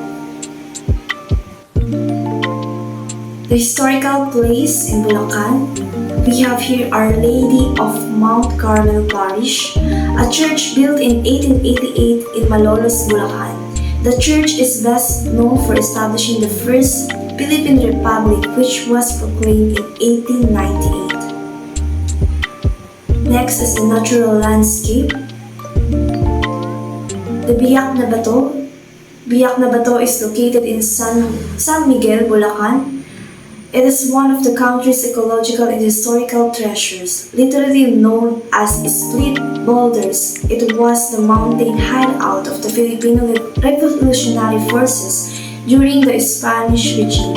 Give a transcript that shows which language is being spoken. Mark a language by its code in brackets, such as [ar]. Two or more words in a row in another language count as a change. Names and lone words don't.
[en] The historical place in Bulacan, we have here Our Lady of Mount Carmel Parish, a church built in 1888 in Malolos, Bulacan. The church is best known for establishing the first Philippine Republic, which was proclaimed in 1898. Next is the natural landscape. The Biak na Bato. Biak na Bato is located in San Miguel, Bulacan. It is one of the country's ecological and historical treasures. Literally known as Split Boulders, it was the mountain hideout of the Filipino Revolutionary Forces during the Spanish regime.